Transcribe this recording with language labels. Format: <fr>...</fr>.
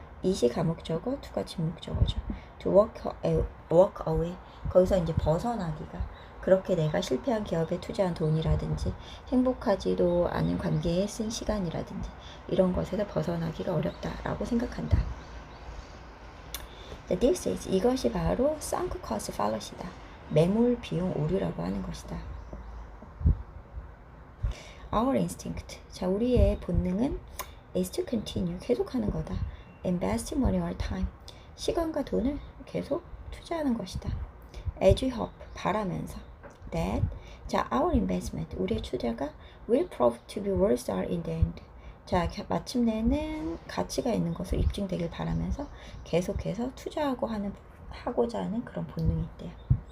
<ko>이시 가목적어, to가 진목적어죠.</ko> <en>to walk away,</en> <ko>거기서 이제 벗어나기가, 그렇게 내가 실패한 기업에 투자한 돈이라든지 행복하지도 않은 관계에 쓴 시간이라든지 이런 것에서 벗어나기가 어렵다라고 생각한다.</ko> <en>This is,</en> <ko>이것이 바로 sunk cost fallacy다. 매몰 비용 오류라고 하는 것이다.</ko> <en>Our instinct,</en> <ko>자, 우리의 본능은</ko> <en>is to continue,</en> <ko>계속하는 거다.</ko> <en>Investing money or time,</en> <ko>시간과 돈을 계속 투자하는 것이다.</ko> <en>As we hope,</en> <ko>바라면서</ko> <en>that,</en> <ko>자,</ko> <en>our investment,</en> <ko>우리의 투자가</ko> <en>will prove to be worthwhile in the end,</en> <ko>자, 마침내는 가치가 있는 것을 입증되길 바라면서 계속해서 하고자 하는 그런 본능이 있대요.</ko>